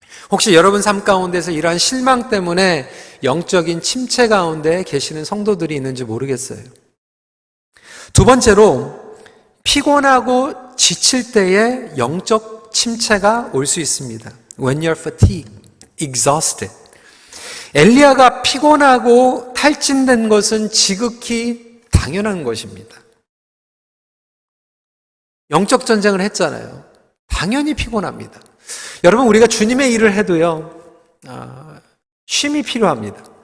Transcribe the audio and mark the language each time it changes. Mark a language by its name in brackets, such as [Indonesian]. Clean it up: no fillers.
[Korean] 혹시 여러분 삶 가운데서 이러한 실망 때문에 영적인 침체 가운데 계시는 성도들이 있는지 모르겠어요. 두 번째로 피곤하고 지칠 때에 영적 침체가 올 수 있습니다. [English] When you're fatigued, exhausted. [Korean] 엘리야가 피곤하고 탈진된 것은 지극히 당연한 것입니다. 영적 전쟁을 했잖아요. 당연히 피곤합니다. 여러분, 우리가 주님의 일을 해도요, 쉼이 필요합니다.